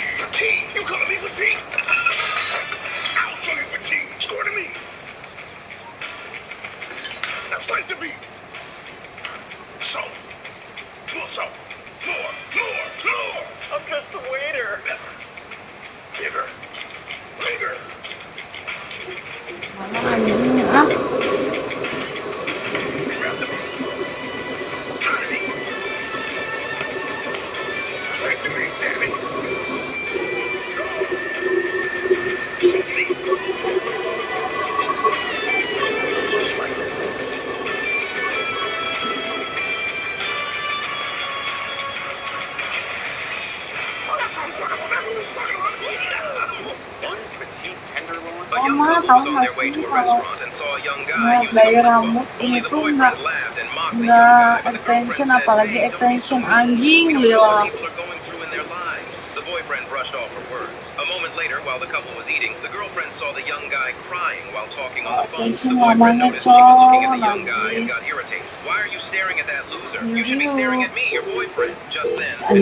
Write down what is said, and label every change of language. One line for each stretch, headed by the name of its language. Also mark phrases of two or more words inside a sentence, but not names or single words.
English: Petite? You calling me petite? I'll show you petite. Score to me. Now slice the beef. Salt. More salt. More. I'm just the waiter. Bigger. Bigger.
Indonesian: Mana anjing ah?
English: Grab the meat. Try the meat. Slice the meat, damn it. Salt the meat. Slice it. One petite tenderloin.
Indonesian: Oh, mah, tahu nggak sih kalau mau gaya rambut ini tuh nggak extension, apalagi extension anjing lila.
English: The boyfriend brushed off her words. A moment later, while the couple was eating, the girlfriend saw the young guy crying while talking on the phone. The boyfriend noticed she was looking at the young guy and got irritated. Why are you staring at that loser? You should be staring at me, your boyfriend. Just then, an